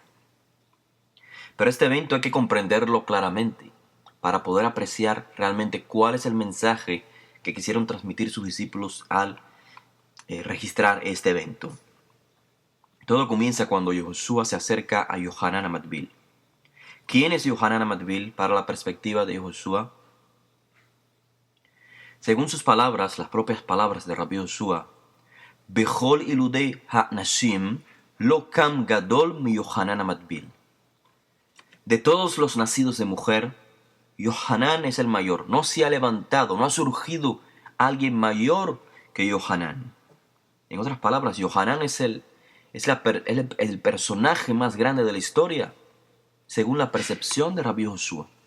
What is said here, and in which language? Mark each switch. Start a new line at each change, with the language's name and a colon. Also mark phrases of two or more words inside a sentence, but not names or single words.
Spanish: Pero este evento hay que comprenderlo claramente para poder apreciar realmente cuál es el mensaje que quisieron transmitir sus discípulos al registrar este evento. Todo comienza cuando Yoshua se acerca a Yohanan Amadvil. ¿Quién es Yohanan Amadvil para la perspectiva de Yoshua? Según sus palabras, las propias palabras de Rabbi Yoshua,
Hebrew: בכל ילודי הנשים לא קם גדול מיוחנן המטביל.
Spanish: De todos los nacidos de mujer, Yohanan es el mayor. No se ha levantado, no ha surgido alguien mayor que Yohanan. En otras palabras, Yohanan es el personaje más grande de la historia, según la percepción de Rabbi Yoshua.